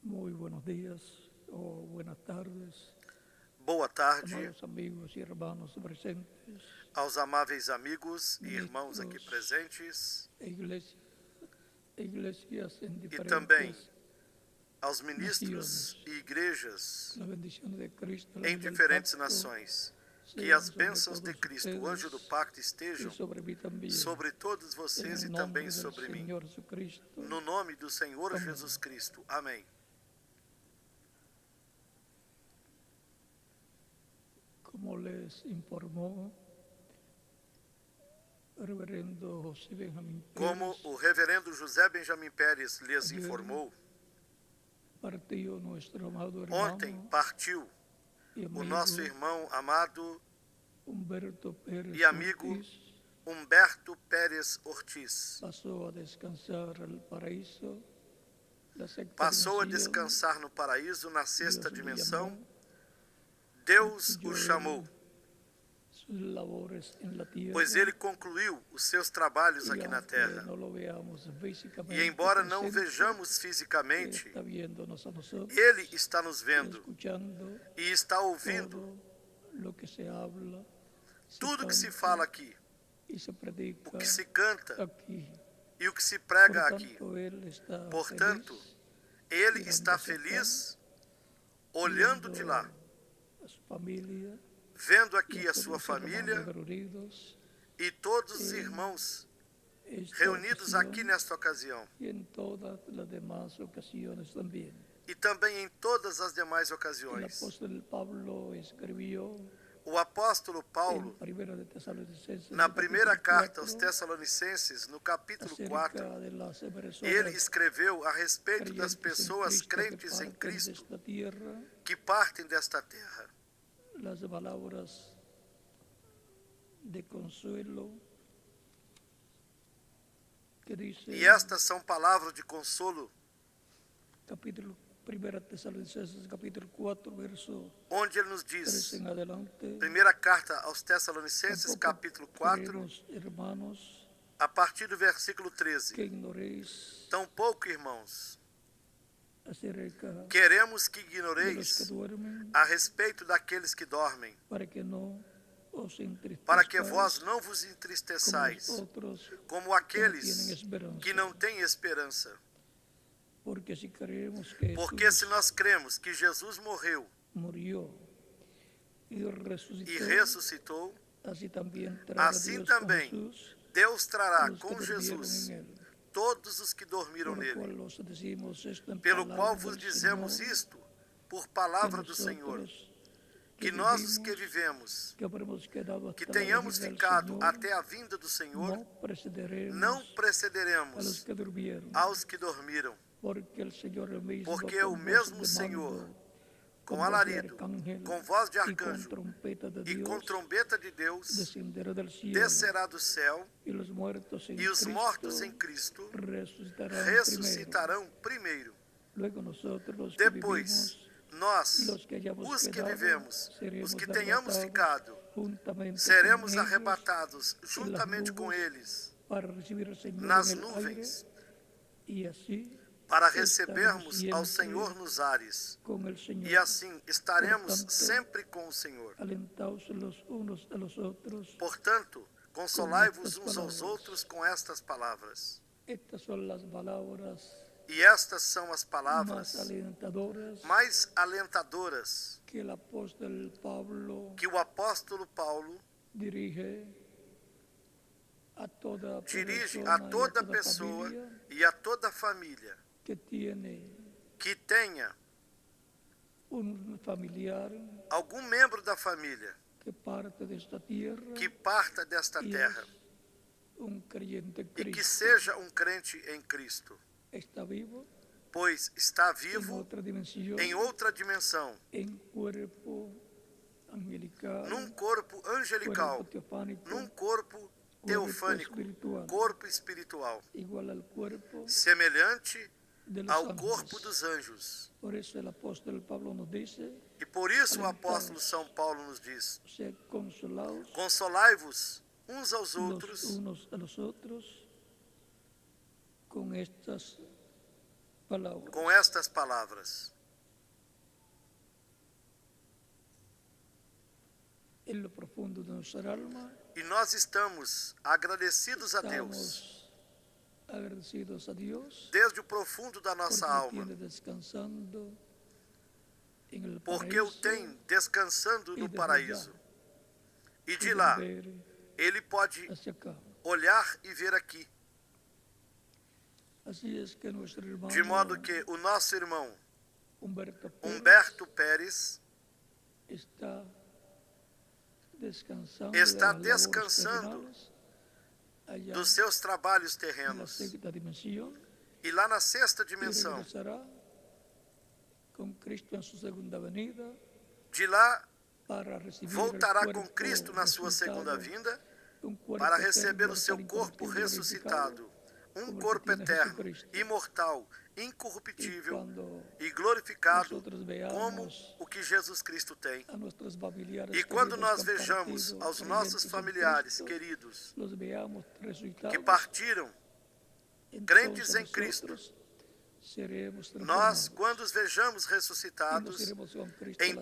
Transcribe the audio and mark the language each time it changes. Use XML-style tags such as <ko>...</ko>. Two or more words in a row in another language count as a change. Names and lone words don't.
<es>Muy buenos días o buenas tardes,</es> <pt>Boa tarde</pt> <es>amados amigos y hermanos presentes,</es> <pt>aos amáveis amigos e irmãos aqui presentes</pt> <es>iglesias en</es> <pt>e também</pt> <es>diferentes</es> <pt>aos ministros e igrejas</pt> <es>la bendición de Cristo, el</es> <pt>em</pt> <es>ángel del</es> <pt>diferentes</pt> <es>pacto,</es> <pt>nações. Que</pt> <es>sean</es> <pt>as</pt> <es>sobre</es> <pt>bênçãos de</pt> <es>todos</es> <pt>Cristo, o anjo do</pt> <es>ustedes</es> <pt>pacto,</pt> <es>y</es> <pt>estejam</pt> <es>sobre mí también,</es> <pt>sobre todos</pt> <es>en</es> <pt>vocês</pt> <es>el</es> <pt>e</pt> <es>nombre</es> <pt>também</pt> <es>del</es> <pt>sobre mim.</pt> <es>Señor Jesucristo.</es> <pt>No nome do Senhor Amém. Jesus Cristo. Amém.</pt> <es>Como les informó el reverendo José Benjamín</es> <pt>Como</pt> <es>Pérez,</es> <pt>o reverendo José Benjamin Pérez lhes</pt> <es>Ayer</es> <pt>informou,</pt> <es>partió nuestro amado hermano</es> <pt>ontem partiu</pt> <es>y</es> <pt>o</pt> <es>amigo</es> <pt>nosso irmão amado</pt> <es>Humberto Pérez</es> <pt>e amigo</pt> <es>Ortiz,</es> <pt>Humberto Pérez Ortiz.</pt> <es>pasó a descansar al paraíso, la sexta</es> <pt>Passou a</pt> <es>dimensión.</es> <pt>descansar no paraíso, na sexta</pt> <es>Dios le</es> <pt>dimensão.</pt> <es>llamó,</es> <pt>Deus o</pt> <es>concluyó</es> <pt>chamou,</pt> <es>sus labores en la tierra,</es> <pt>pois ele concluiu os seus trabalhos</pt> <es>y</es> <pt>aqui na</pt> <es>aunque</es> <pt>terra.</pt> <es>no lo veamos físicamente</es> <pt>E embora não</pt> <es>presente,</es> <pt>vejamos</pt> <es>Él</es> <pt>fisicamente,</pt> <es>está viéndonos a nosotros,</es> <pt>ele está nos vendo</pt> <es>escuchando</es> <pt>e está ouvindo</pt> <es>todo lo que se habla,</es> <pt>tudo que se</pt> <es>canta</es> <pt>fala aqui,</pt> <es>y se predica</es> <pt>o que se canta</pt> <es>aquí.</es> <pt>e o que se</pt> <es>Por</es> <pt>prega aqui.</pt> <es>tanto, Él está</es> <pt>Portanto,</pt> <es>feliz</es> <pt>ele</pt> <es>mirando</es> <pt>está</pt> <es>hacia acá,</es> <pt>feliz olhando de lá,</pt> <es>a su familia,</es> <pt>vendo</pt> <es>y</es> <pt>aqui a</pt> <es>todos</es> <pt>sua</pt> <es>los hermanos</es> <pt>família</pt> <es>reunidos</es> <pt>e todos os irmãos</pt> <es>esta</es> <pt>reunidos</pt> <es>ocasión</es> <pt>aqui nesta ocasião</pt> <es>y en todas las demás ocasiones también.</es> <pt>e também em todas as demais</pt> <es>El</es> <pt>ocasiões.</pt> <es>apóstol Pablo escribió</es> <pt>O apóstolo</pt> <es>en</es> <pt>Paulo,</pt> <es>Primera de Tesalonicenses,</es> <pt>na</pt> <es>capítulo</es> <pt>primeira carta</pt> <es>4,</es> <pt>aos Tessalonicenses, no capítulo</pt> <es>acerca</es> <pt>4,</pt> <es>de las personas</es> <pt>ele escreveu a respeito das</pt> <es>creyentes en</es> <pt>pessoas</pt> <es>Cristo</es> <pt>crentes</pt> <es>que</es> <pt>em</pt> <es>parten de</es> <pt>Cristo</pt> <es>esta tierra,</es> <pt>que partem desta terra.</pt> <es>las palabras de consuelo que dice</es> <pt>E estas são palavras de consolo,</pt> <es>capítulo 1 Tesalonicenses capítulo 4 verso</es> <pt>onde ele nos</pt> <es>3</es> <pt>diz,</pt> <es>en adelante.</es> <pt>primeira carta aos Tessalonicenses,</pt> <es>Tampoco</es> <pt>capítulo 4,</pt> <es>queremos, hermanos,</es> <pt>a partir do versículo</pt> <es>que</es> <pt>13.</pt> <es>ignoréis</es> <pt>Tampouco, irmãos,</pt> <es>acerca</es> <pt>queremos que</pt> <es>de los que</es> <pt>ignoreis</pt> <es>duermen,</es> <pt>a respeito daqueles que dormem,</pt> <es>para que no os</es> <pt>para que</pt> <es>entristezcais</es> <pt>vós não vos</pt> <es>como</es> <pt>entristeçais,</pt> <es>los otros,</es> <pt>como aqueles</pt> <es>tienen esperança.</es> <pt>que não têm esperança.</pt> <es>porque si creemos que</es> <pt>Porque</pt> <es>Jesús</es> <pt>se nós cremos que Jesus morreu</pt> <es>murió y resucitó,</es> <pt>e ressuscitou,</pt> <es>así también traerá</es> <pt>assim</pt> <es>Dios</es> <pt>também</pt> <es>con Jesús</es> <pt>Deus</pt> <es>a</es> <pt>trará</pt> <es>los que</es> <pt>com</pt> <es>durmieron</es> <pt>Jesus</pt> <es>en él.</es> <pt>todos os que dormiram</pt> <es>Por lo cual</es> <pt>nele.</pt> <es>os decimos esto en</es> <pt>Pelo</pt> <es>palabra</es> <pt>qual vos</pt> <es>del</es> <pt>dizemos</pt> <es>Señor,</es> <pt>isto, por</pt> <es>que</es> <pt>palavra do Senhor,</pt> <es>nosotros</es> <pt>que nós os que vivemos,</pt> <es>que habremos quedado</es> <pt>que</pt> <es>hasta la</es> <pt>tenhamos</pt> <es>venida del</es> <pt>ficado</pt> <es>Señor,</es> <pt>até a vinda do Senhor,</pt> <es>no precederemos</es> <pt>não</pt> <es>a los</es> <pt>precederemos</pt> <es>que durmieron,</es> <pt>aos que dormiram,</pt> <es>porque el Señor mismo</es> <pt>porque</pt> <es>con</es> <pt>o</pt> <es>voz</es> <pt>mesmo</pt> <es>de</es> <pt>Senhor,</pt> <es>mando,</es> <pt>com voz de alarido,</pt> <es>arcángel</es> <pt>com voz de</pt> <es>y con</es> <pt>arcanjo</pt> <es>trompeta de</es> <pt>e</pt> <es>Dios,</es> <pt>com trombeta de Deus,</pt> <es>descenderá del cielo,</es> <pt>descerá do céu,</pt> <es>y los muertos en</es> <pt>e os</pt> <es>Cristo</es> <pt>mortos em Cristo</pt> <es>resucitarán</es> <pt>ressuscitarão primeiro.</pt> <es>primero. Luego nosotros los que</es> <pt>Depois,</pt> <es>vivimos,</es> <pt>nós,</pt> <es>los que hayamos</es> <pt>os que</pt> <es>quedado,</es> <pt>vivemos,</pt> <es>seremos</es> <pt>os que tenhamos</pt> <es>arrebatados</es> <pt>ficado,</pt> <es>juntamente</es> <pt>seremos</pt> <es>con ellos</es> <pt>arrebatados juntamente com</pt> <es>nubes</es> <pt>eles</pt> <es>para recibir al Señor</es> <pt>nas</pt> <es>en el</es> <pt>nuvens,</pt> <es>aire, y así</es> <pt>para recebermos</pt> <es>estaremos</es> <pt>ao</pt> <es>siempre</es> <pt>Senhor nos ares.</pt> <es>con el Señor,</es> <pt>E assim estaremos</pt> <es>Portanto,</es> <pt>sempre com o Senhor.</pt> <es>alentaos los unos a los otros.</es> <pt>Portanto, consolai-vos</pt> <es>estas</es> <pt>uns aos palavras. outros com estas palavras.</pt> <es>Estas son las palabras</es> <pt>E estas são as</pt> <es>más</es> <pt>palavras</pt> <es>alentadoras</es> <pt>mais alentadoras</pt> <es>que el apóstol Pablo</es> <pt>que o apóstolo Paulo</pt> <es>dirige a toda</es> <pt>dirige</pt> <es>persona</es> <pt>a</pt> <es>y</es> <pt>toda pessoa</pt> <es>familia</es> <pt>e a toda família</pt> <es>que tiene</es> <pt>que tenha</pt> <es>un familiar</es> <pt>algum membro da família</pt> <es>que parte de esta tierra</es> <pt>que parta desta</pt> <es>y</es> <pt>terra</pt> <es>es un creyente en</es> <pt>e que</pt> <es>Cristo.</es> <pt>seja um crente em Cristo,</pt> <es>Está vivo</es> <pt>pois está</pt> <es>en</es> <pt>vivo</pt> <es>otra dimensión,</es> <pt>em outra dimensão,</pt> <es>en cuerpo angelical,</es> <pt>num corpo angelical,</pt> <es>cuerpo teofánico,</es> <pt>num corpo teofânico,</pt> <es>espiritual,</es> <pt>corpo espiritual,</pt> <es>igual al cuerpo</es> <pt>semelhante</pt> <es>de los</es> <pt>ao</pt> <es>ángeles.</es> <pt>corpo dos anjos.</pt> <es>Por eso el apóstol Pablo nos dice,</es> <pt>E por isso o apóstolo São Paulo nos diz:</pt> <es>sed consolados</es> <pt>consolai-vos uns aos</pt> <es>los</es> <pt>outros</pt> <es>unos a los otros con estas palabras.</es> <pt>com estas palavras.</pt> <es>en lo profundo de nuestra alma,</es> <pt>e nós estamos agradecidos a Deus</pt> <es>estamos agradecidos a Dios</es> <pt>desde o profundo da</pt> <es>porque</es> <pt>nossa</pt> <es>lo</es> <pt>alma,</pt> <es>tiene descansando en el</es> <pt>porque o</pt> <es>paraíso</es> <pt>tem descansando no</pt> <es>desde</es> <pt>paraíso. E de</pt> <es>pueden</es> <pt>lá,</pt> <es>ver</es> <pt>ele pode</pt> <es>hacia acá.</es> <pt>olhar e ver aqui.</pt> <es>Así es que nuestro hermano</es> <pt>De modo que o nosso irmão</pt> <es>Humberto</es> <pt>Humberto Pérez</pt> <es>Pérez está descansando,</es> <pt>está</pt> <es>de las labores</es> <pt>descansando</pt> <es>terrenales allá</es> <pt>dos seus trabalhos</pt> <es>en la</es> <pt>terrenos.</pt> <es>sexta dimensión</es> <pt>E lá na sexta</pt> <es>y</es> <pt>dimensão,</pt> <es>regresará con Cristo en su segunda venida</es> <pt>de lá</pt> <es>para recibir</es> <pt>voltará</pt> <es>el</es> <pt>com</pt> <es>cuerpo</es> <pt>Cristo na sua segunda</pt> <es>resucitado,</es> <pt>vinda</pt> <es>un cuerpo</es> <pt>para receber</pt> <es>eterno,</es> <pt>o seu</pt> <es>tal</es> <pt>corpo</pt> <es>incorruptible,</es> <pt>ressuscitado, um</pt> <es>como el que</es> <pt>corpo</pt> <es>tiene</es> <pt>eterno,</pt> <es>Jesucristo.</es> <pt>imortal,</pt> <es>Y</es> <pt>incorruptível</pt> <es>cuando</es> <pt>e glorificado</pt> <es>nosotros</es> <pt>como</pt> <es>veamos</es> <pt>o que Jesus Cristo tem.</pt> <es>a nuestros familiares</es> <pt>E quando</pt> <es>queridos</es> <pt>nós</pt> <es>que han</es> <pt>vejamos</pt> <es>partido,</es> <pt>aos</pt> <es>creyentes</es> <pt>nossos</pt> <es>en</es> <pt>familiares</pt> <es>Cristo,</es> <pt>queridos</pt> <es>los veamos resucitados,</es> <pt>que partiram,</pt> <es>entonces</es> <pt>crentes em Cristo,</pt> <es>nosotros seremos</es> <pt>nós,</pt> <es>transformados</es> <pt>quando os vejamos</pt> <es>y nos</es> <pt>ressuscitados,</pt> <es>iremos con Cristo a la</es>